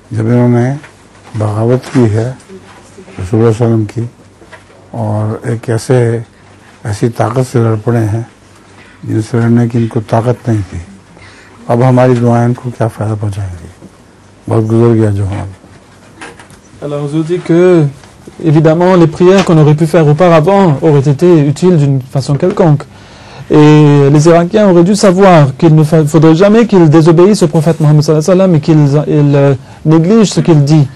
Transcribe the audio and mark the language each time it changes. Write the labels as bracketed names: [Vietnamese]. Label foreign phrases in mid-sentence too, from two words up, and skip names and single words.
[Urdu] جب انہوں نے بغاوت کی ہے رسول صلعم کی اور ایک ایسی طاقت سے لڑ پڑے ہیں جن سے لڑنے کی ان کو طاقت نہیں تھی. اب ہماری دعائیں ان کو کیا فائدہ پہنچائیں گی، بہت گزر گیا جو ہم. [French] Alors, je vous dis que, évidemment, les prières qu'on aurait pu faire auparavant auraient été utiles d'une façon quelconque. Et les Irakiens auraient dû savoir qu'il ne faudrait jamais qu'ils désobéissent au prophète Mohammed [Arabic] صلى الله عليه وسلم [French] et qu'ils négligent ce qu'il dit.